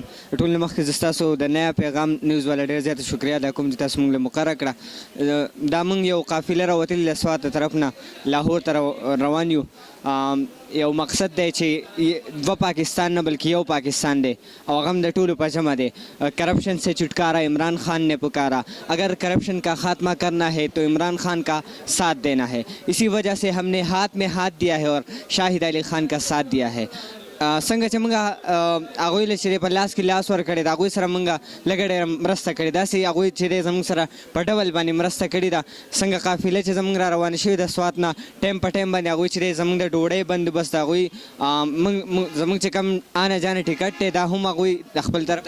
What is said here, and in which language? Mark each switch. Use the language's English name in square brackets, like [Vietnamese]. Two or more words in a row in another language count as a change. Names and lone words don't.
[Pashto] ټول مخکې زه ستاسو د نیا پیغام نیوز والا ډیر زیات شکریا ادا کوم چې تاسو موږ له مقرره کړه. دا موږ یو قافله راوتلې له سوات طرف نه لاهور ته روان یو. یو مقصد دی چې 2 پاکستان نه بلکې یو پاکستان دی او هغه هم د ټولو په جمع دی. [Urdu] کرپشن سے چھٹکارا عمران خان نے پکارا. اگر کرپشن کا خاتمہ کرنا ہے تو عمران خان کا ساتھ دینا ہے. اسی وجہ سے ہم نے ہاتھ میں ہاتھ دیا ہے اور شاہد علی خان کا ساتھ دیا ہے. [Pashto] څنګه چې موږ هغوی له چې په لاس کې لاس ورکړی د هغوی سره موږ لږه ډېره مرسته کړې. داسې هغوی چې دی زموږ سره په ډول باندې مرسته کړې ده. څنګه قافله چې زموږ را روانه شوې د سوات نه ټایم په ټایم باندې هغوی چې دی زموږ د ډوډۍ بندوبست هغوی زموږ چې کوم آنه جانه ټکټ دی دا هم هغوی د خپل طرف.